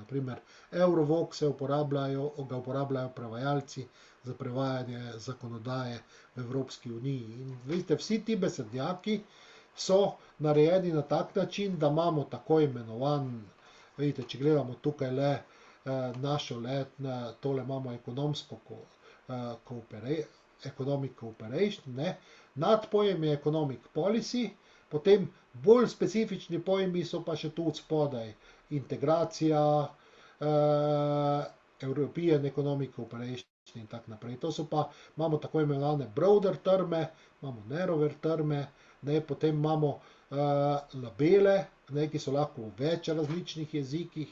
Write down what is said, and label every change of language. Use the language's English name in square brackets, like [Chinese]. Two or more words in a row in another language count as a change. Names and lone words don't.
[Slovenian] Naprimer, Eurovoc ga uporabljajo prevajalci za prevajanje zakonodaje v Evropski uniji. In vidite, vsi ti besednjaki so narejeni na tak način, da imamo tako imenovan, vidite, če gledamo tukaj le našo tole imamo [English] economic cooperation, [Slovenian] nadpojem je [English] economic policy, [Slovenian] potem bolj specifični pojmi so pa še tu od spodaj. Integracija, [English] European Economic Cooperation [Slovenian] in tako naprej. To so pa, imamo tako imenovane broader terme, imamo narrower terme, potem imamo labele, ki so lahko v več različnih jezikih.